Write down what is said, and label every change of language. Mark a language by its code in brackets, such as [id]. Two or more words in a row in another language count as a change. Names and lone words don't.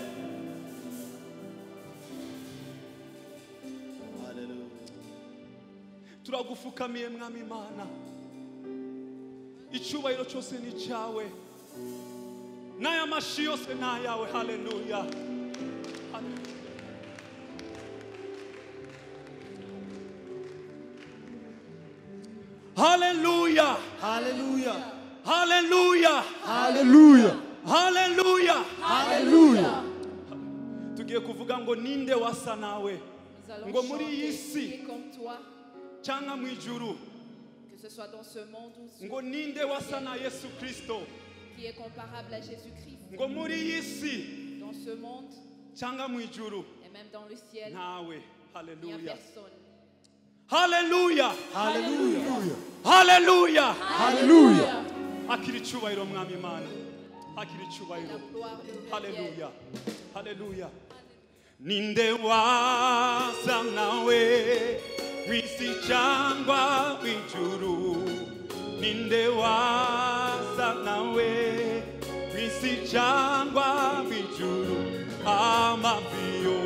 [rw] turagufukamiye mwami Imana icyubahiro cyose ni cyawe n'aya mashi yose ni ayawe haleluya haleluya [fr] Hallelujah. [rw] haleluya [fr] Hallelujah. [rw] haleluya [fr] Hallelujah. [rw] tugiye kuvuga ngo ninde wasa nawe ngo muri iyi si cyangwa mu ijuru [fr] que ce soit dans ce monde ou [rw] ngo ninde wasa na Yesu Kristo [fr] qui est comparable à Jésus-Christ, [rw] ngo muri iyi si [fr] dans ce monde [rw] cyangwa mu ijuru [fr] et même dans le ciel, [rw] nawe [fr] il n'y a [rw] haleluya [fr] personne. [rw] haleluya [fr] Hallelujah. [rw] haleluya [fr] Hallelujah. [rw] akira icyubahiro mwami Imana akira [fr] La [rw] icyubahiro [fr] gloire de Dieu. [rw] haleluya haleluya ninde wasa nawe kwisi cyangwa ijuru ninde wasa nawe kwisi cyangwa ijuru amavi